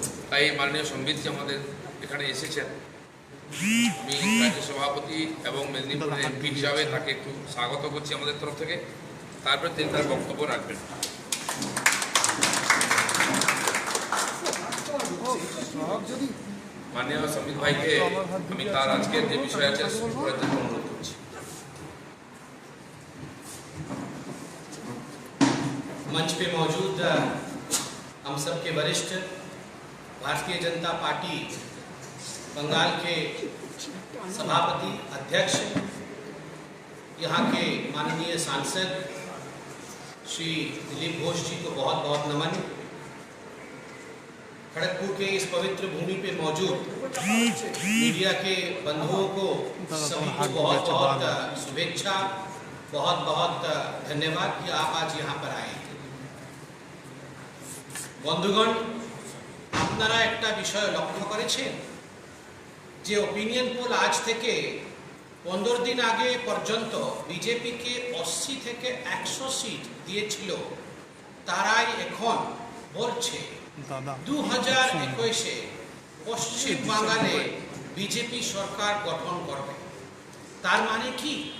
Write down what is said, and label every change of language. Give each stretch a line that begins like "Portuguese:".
Bangla: তাই মাননীয় সংবিতজি আমাদের এখানে এসেছেন। আমি রাজ্য সভাপতি এবং মেদিনীপুরের এমপি হিসাবে তাকে একটু স্বাগত করছি আমাদের তরফ থেকে। তারপরে তিনি তার বক্তব্য রাখবেন।
Hindi: माननीय संबित भाई के
Bangla: আমি তার আজকের যে বিষয় আছে শুরু করার জন্য অনুরোধ করছি।
Hindi: मंच पे मौजूद हम सब के वरिष्ठ भारतीय जनता पार्टी बंगाल के सभापति अध्यक्ष, यहाँ के माननीय सांसद श्री दिलीप घोष जी को बहुत बहुत नमन। खड़गपुर के इस पवित्र भूमि पे मौजूद मीडिया के बंधुओं को सभी को बहुत बहुत शुभेच्छा, बहुत बहुत धन्यवाद कि आप आज यहाँ पर आए।
Bangla: বন্ধুগণ, আপনারা একটা বিষয় লক্ষ্য করেছেন যে ওপিনিয়ন পোল আজ থেকে 15 দিন আগে পর্যন্ত বিজেপিকে 80 থেকে 100 সিট দিয়েছিল, তারাই এখন বলছে 2021-এ পশ্চিম বাংলায় বিজেপি সরকার গঠন করবে। তার মানে কি?